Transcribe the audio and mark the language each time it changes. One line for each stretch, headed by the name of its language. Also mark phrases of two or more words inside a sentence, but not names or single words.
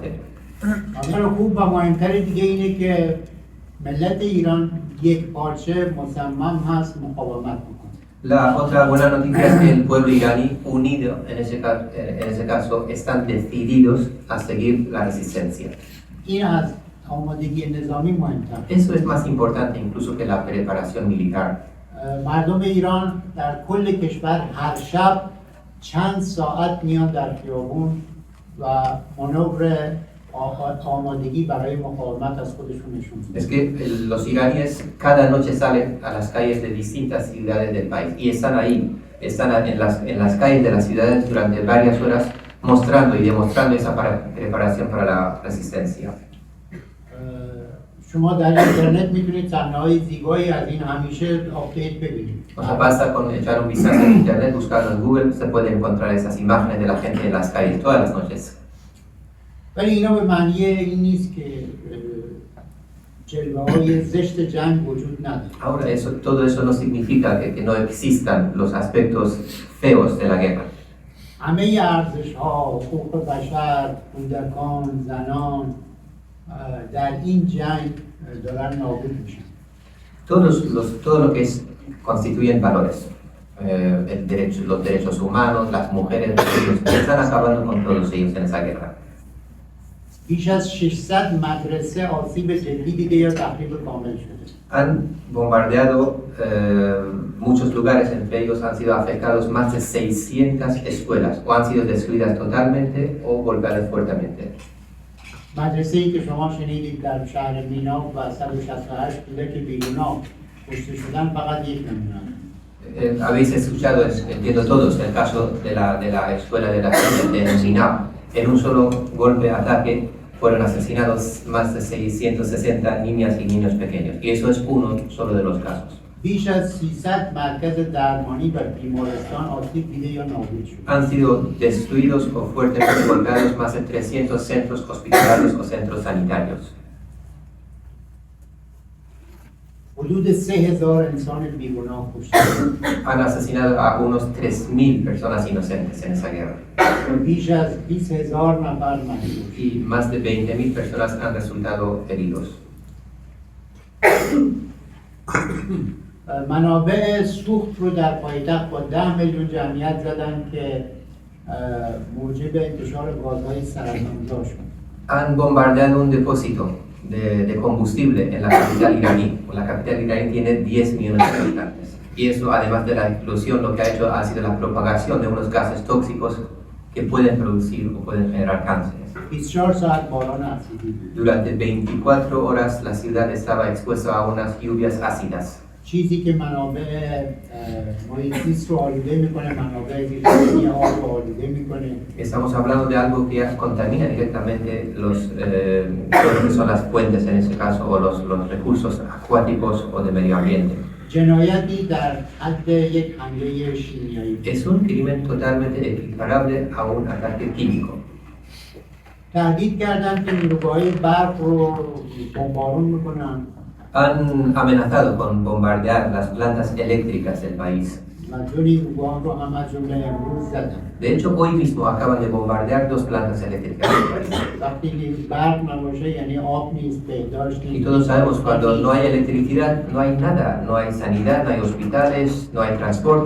Persian: خبر خوب و مهمتر دیگه اینه که ملت ایران یک پارچه مصمم هست مقاومت میکنه.
Spanish: La otra buena noticia es que el pueblo iraní, unido en ese caso, están decididos a seguir la resistencia.
Persian: این از آمادگی نظامی مهمتر.
Spanish: Eso es más importante incluso que la preparación militar.
Persian: مردم ایران در کل کشور هر شب چند ساعت میان در خیابون و مانور آمادگی برای مقاومت از خودشون نشون میدن.
Spanish: Es que los iraníes cada noche salen a las calles de distintas ciudades del país y están ahí, están en las calles de las ciudades durante varias horas mostrando y demostrando esa preparación para la resistencia.
Persian: شما در اینترنت میتونید صحنه‌های زیبایی از این همیشه آپدیت ببینید.
Spanish: O sea, basta con echar un vistazo en internet, buscarlo en Google, se puede encontrar esas imágenes de la gente en las calles todas las noches.
Persian: ولی اینا به معنی این نیست که جلوه‌های زشت جنگ وجود نداره.
Spanish: Ahora, todo eso no significa que no existan los aspectos feos de la guerra.
Persian: همه ارزش‌ها، حقوق بشر، کودکان، زنان در این جنگ دارن نابود میشن.
Spanish: Todo lo que constituyen valores, los derechos humanos, las mujeres, están acabando con todos ellos en esa guerra.
Persian: بیش از 600 مدرسه آسیب جدی دیده یا تخریب کامل شده.
Spanish: Han bombardeado muchos lugares, entre ellos han sido afectados más de 600 escuelas, o han sido destruidas totalmente o golpeadas fuertemente.
Persian: مدرسه‌ای که شما شنیدید در شهر مینا و 168 بوده که بیگناه کشته شدن فقط یک نمونه.
Spanish: Habéis escuchado, entiendo todos, el caso de la escuela de la ciudad de Minab. En un solo golpe, ataque, fueron asesinados más de 660 niñas y niños pequeños. Y eso es uno solo de los casos.
Persian: بیش از 300 مرکز درمانی و بیمارستان آسیب دیده یا نابود شد.
Spanish: Han sido destruidos o fuertemente golpeados más de 300 centros hospitalarios o centros sanitarios.
Persian: حدود 3000 انسان بیگناه کشته شد.
Spanish: Han asesinado a unos 3.000 personas inocentes en esa guerra.
Persian: بیش از 20000 نفر مجروح.
Spanish: Y más de 20.000 personas han resultado heridos.
Persian: منابع سوخت رو در پایتخت با 10 میلیون جمعیت زدن که موجب انتشار گازهای سرطانزا شد.
Spanish: Han bombardeado un depósito de combustible en la capital iraní. La capital iraní tiene 10 millones de habitantes. Y eso, además de la explosión, lo que ha hecho ha sido la propagación de unos gases tóxicos que pueden producir o pueden generar cánceres.
Persian: 24 ساعت باران اسیدی بود.
Spanish: Durante 24 horas la ciudad estaba expuesta a unas lluvias ácidas.
Persian: چیزی که منابع محیط زیست رو آلوده میکنه، منابع زیرزمینی آب رو آلوده میکنه.
Spanish: Estamos hablando de algo que contamina directamente todo lo que son las fuentes en ese caso, o los recursos acuáticos o de medio ambiente.
Persian: جنایتی در حد یک حمله شیمیایی.
Spanish: Es un crimen totalmente equiparable a un ataque químico.
Persian: تهدید کردن که نیروگاه‌های برق رو بمبارون میکنن.
Spanish: Han amenazado con bombardear las plantas eléctricas del país.
Persian: و دو نیروگاه رو هم از جمله امروز زدن.
Spanish: De hecho, hoy mismo acaban de bombardear 2 plantas eléctricas del país.
Persian: وقتی برق نباشه یعنی آب نیست، بهداشت
Spanish: Y
Persian: نیست.
Spanish: todos sabemos, cuando no hay electricidad, no hay nada, no hay sanidad, no hay hospitales, no hay transporte.